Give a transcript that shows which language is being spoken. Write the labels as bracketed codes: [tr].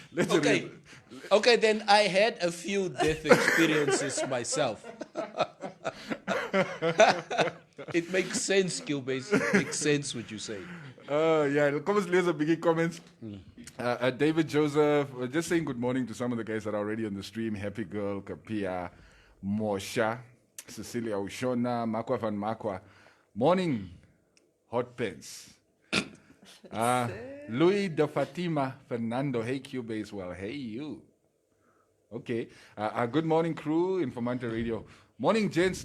[en] Okay. Okay, then I had a few death experiences myself. It makes sense, Cubase. It makes sense what you say. [af] Kom ons lees 'n bietjie comments. [en] David Joseph, just saying good morning to some of the guys that are already on the stream. Happy Girl, Kapia, Mosha, Cecilia Ushona, Makwa van Makwa. Morning, Hot Pants. Louis de Fatima Fernando. Hey, Cubase. Well, hey, you. Okay. Good morning, crew. Informanté Radio. Morning, gents.